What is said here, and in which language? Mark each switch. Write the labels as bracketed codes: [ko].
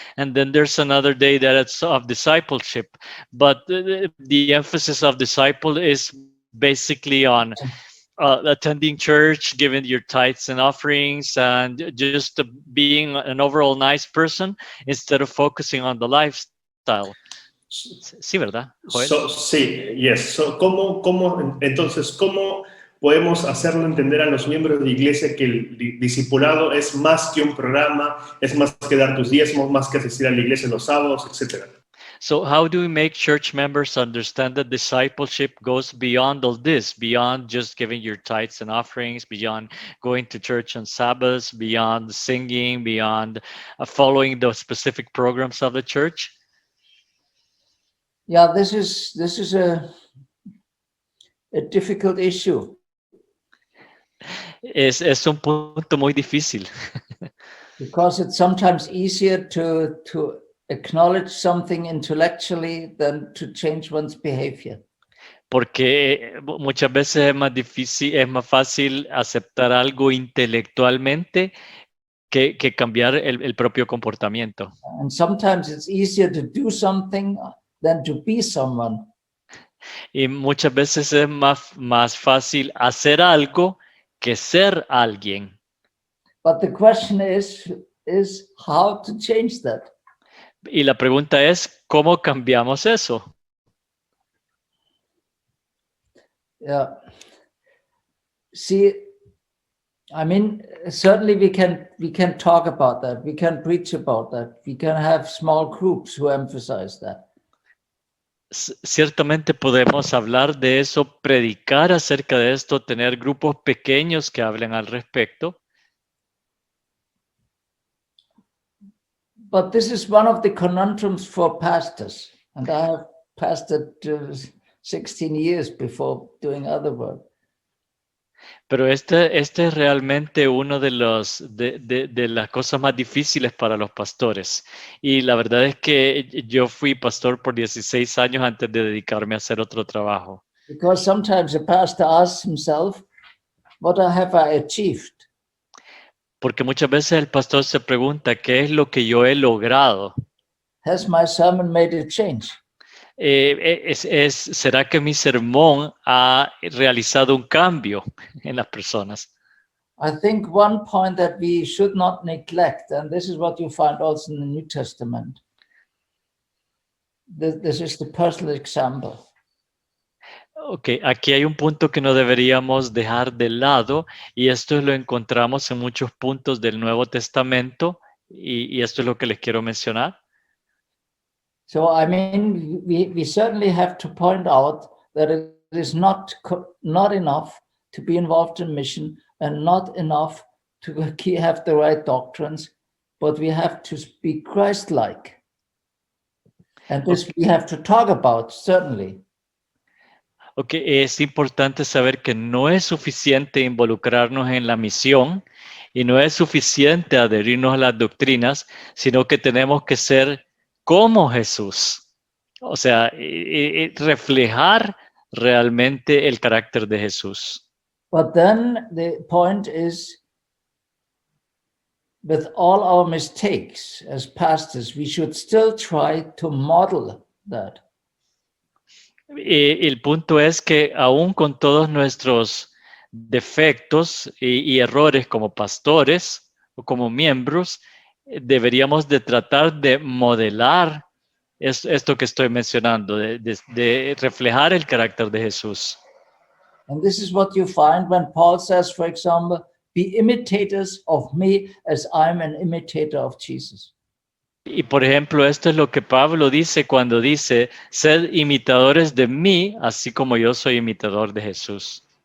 [en] And then there's another day that it's of discipleship, but the emphasis of disciple is basically on attending church, giving your tithes and offerings, and just being an overall nice person instead of focusing on the lifestyle. [es] Sí, ¿verdad, Joel? Sí, yes. Entonces, ¿cómo podemos hacerlo entender a los miembros de la iglesia que el discipulado es más que un programa, es más que dar tus diezmos, más que asistir a la iglesia los sábados, etcétera? [en] So how do we make church members understand that discipleship goes beyond all this, beyond just giving your tithes and offerings, beyond going to church on Sabbaths, beyond singing, beyond following the specific programs of the church? Yeah, this is a difficult issue. [es] Es un punto muy difícil. [en] Because it's sometimes easier to acknowledge something intellectually than to change one's behavior. [es] Porque muchas veces es más fácil aceptar algo intelectualmente que cambiar el propio comportamiento. [en] And sometimes it's easier to do something than to be someone. [es] Y muchas veces es más fácil hacer algo que ser alguien. [en] But the question is how to change that. [es] Y la pregunta es, ¿cómo cambiamos eso? [en] Yeah. See, I mean, certainly we can talk about that. We can preach about that. We can have small groups who emphasize that. [es] Ciertamente podemos hablar de eso, predicar acerca de esto, tener grupos pequeños que hablen al respecto. [en] But this is one of the conundrums for pastors. And I have pastored 16 years before doing other work. [es] Pero este es realmente uno de las cosas más difíciles para los pastores. Y la verdad es que yo fui pastor por 16 años antes de dedicarme a hacer otro trabajo. [en] Because sometimes a pastor asks himself, what have I achieved? [es] Porque muchas veces el pastor se pregunta, ¿qué es lo que yo he logrado? [en] Has my sermon made a change? [es] ¿Será que mi sermón ha realizado un cambio en las personas? [en] I think one point that we should not neglect, and this is what you find also in the New Testament. This is the personal example. [es] Ok, aquí hay un punto que no deberíamos dejar de lado, y esto lo encontramos en muchos puntos del Nuevo Testamento, y esto es lo que les quiero mencionar. [en] So, I mean, we certainly have to point out that it is not enough to be involved in mission and not enough to have the right doctrines, but we have to be Christ-like. And this we have to talk about, certainly. [es] Ok, es importante saber que no es suficiente involucrarnos en la misión y no es suficiente adherirnos a las doctrinas, sino que tenemos que ser como Jesús. O sea, reflejar realmente el carácter de Jesús. [en] But then the point is, with all our mistakes as pastors, we should still try to model that. [es] El punto es que aún con todos nuestros defectos y errores como pastores o como miembros, deberíamos de tratar de modelar esto que estoy mencionando, de reflejar el carácter de Jesús. [en] And this is what you find when Paul says, for example, be imitators of me as I'm an imitator of Jesus. [es] Y por ejemplo, esto es lo que Pablo dice cuando dice, sed imitadores de mí, así como yo soy imitador de Jesús.